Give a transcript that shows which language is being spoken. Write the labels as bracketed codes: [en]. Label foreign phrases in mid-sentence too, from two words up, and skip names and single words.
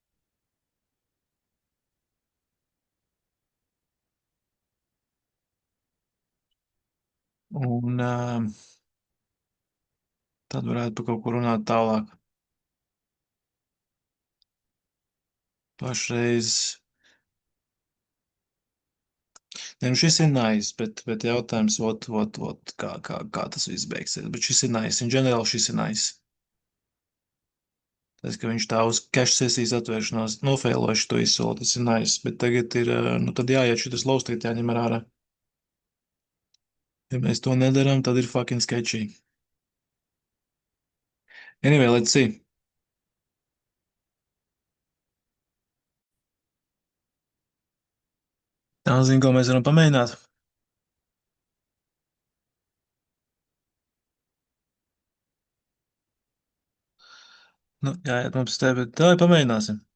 [lv] Un tad varētu par kaut ko runāt tālāk. Pašreiz, ne, nu šis ir nice, bet jautājums, kā tas viss beigsies. Bet šis ir nice, [en] in general [lv] šis ir nice. Tas, ka viņš tā uz cash sesijas atvēršanās nofēloši to izsoli, tas ir nice. Bet tagad ir, nu tad jāiet šitas laustīt jāņem ārā. Ja mēs to nedaram, tad ir [en] fucking sketchy. Anyway, let's see. [lv] Tā zina, ko mēs varam pamēģināt. Nu, jāiet mums te, bet tā pamēģināsim.